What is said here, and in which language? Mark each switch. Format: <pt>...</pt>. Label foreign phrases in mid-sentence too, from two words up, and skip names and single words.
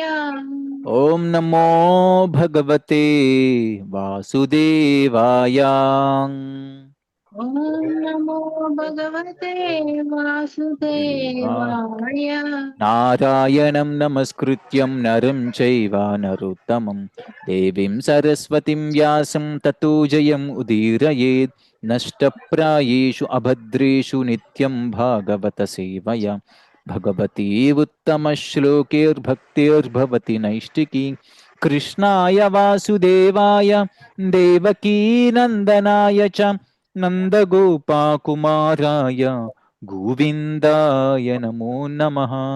<sa>ఓం నమో భగవతే వాసుదేవాయ. ఓం నమో భగవతే వాసుదేవాయ. నారాయణం నమస్కృత్యం నరం చైవ నరోత్తమం దేవీం సరస్వతిం వ్యాసం తతో జయం ఉదీరయేత్. నష్టప్రాయేషు అభద్రేషు నిత్యం భాగవత సేవయా భగవతి ఉత్తమ శ్లోకైర్భక్తిర్భవతి నైష్టికీ. కృష్ణాయ వాసుదేవాయ దేవకీ నందనాయ చ నందగోపాకుమారాయ గోవిందాయ నమో నమః.</sa>